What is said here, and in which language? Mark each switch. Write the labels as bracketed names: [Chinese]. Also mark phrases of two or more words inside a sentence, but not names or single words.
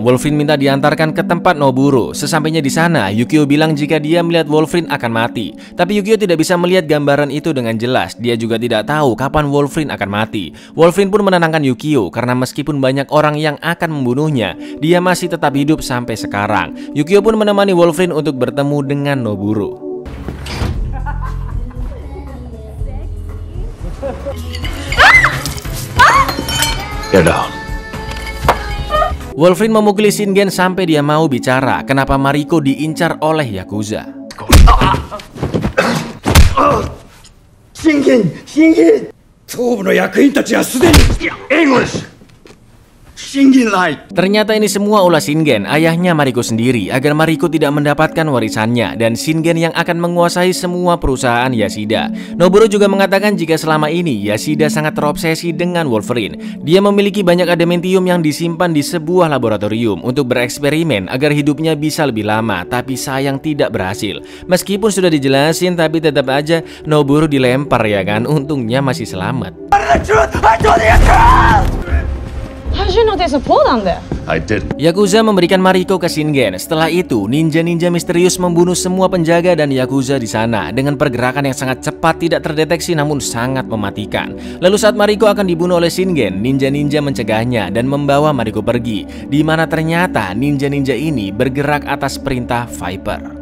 [Indonesian] Wolverine minta diantarkan ke tempat Noburo. Sesampainya di sana, Yukio bilang jika dia melihat Wolverine akan mati. Tapi Yukio tidak bisa melihat gambaran itu dengan jelas. Dia juga tidak tahu kapan Wolverine akan mati. Wolverine pun menenangkan Yukio karena meskipun banyak orang yang akan membunuhnya, dia masih tetap hidup sampai sekarang. Yukio pun menemani Wolverine untuk bertemu dengan Noburo. [English] Get down. [Indonesian] Wolverine memukuli Shingen sampai dia mau bicara kenapa Mariko diincar oleh Yakuza. Shingen! [Japanese] 頭部の役員たちはすでに援護です。 [Indonesian] Ternyata ini semua ulah Shingen, ayahnya Mariko sendiri, agar Mariko tidak mendapatkan warisannya, dan Shingen yang akan menguasai semua perusahaan Yashida. Noburo juga mengatakan jika selama ini Yashida sangat terobsesi dengan Wolverine. Dia memiliki banyak adamantium yang disimpan di sebuah laboratorium untuk bereksperimen agar hidupnya bisa lebih lama, tapi sayang tidak berhasil. Meskipun sudah dijelasin, tapi tetap aja Noburo dilempar ya kan, untungnya masih selamat. [English] How did you know there's a pool down there? I did. [Indonesian] Yakuza memberikan Mariko ke Shingen. Setelah itu, ninja-ninja misterius membunuh semua penjaga dan Yakuza di sana dengan pergerakan yang sangat cepat, tidak terdeteksi namun sangat mematikan. Lalu saat Mariko akan dibunuh oleh Shingen, ninja-ninja mencegahnya dan membawa Mariko pergi, di mana ternyata ninja-ninja ini bergerak atas perintah Viper.